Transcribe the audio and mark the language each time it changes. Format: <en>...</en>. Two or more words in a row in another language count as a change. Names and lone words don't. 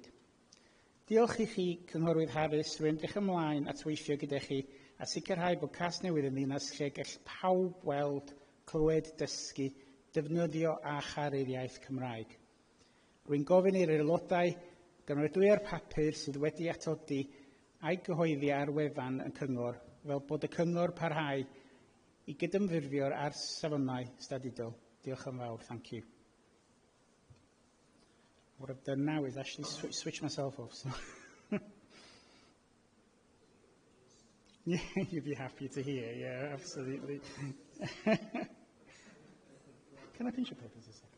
<cy>Diolch i chi, Cynghorwydd Harris, rwy'n edrych ymlaen at weithio gyda chi a sicrhau bod cas newydd yn ddinas lle gall pawb weld, clywed, dysgu, defnyddio a charu'r iaith Cymraeg. Rwy'n gofyn i'r aelodau gymeradwyo'r papur sydd wedi atodi a'i gyhoeddi ar wefan y cyngor fel bod y cyngor parhau i gydymffurfio'r ar safonau statudol. Diolch yn fawr.</cy> <en>Thank you. What I've done now is actually switch myself off. So. Yeah, you'd be happy to hear. Yeah, absolutely. Can I pinch your papers a second?</en>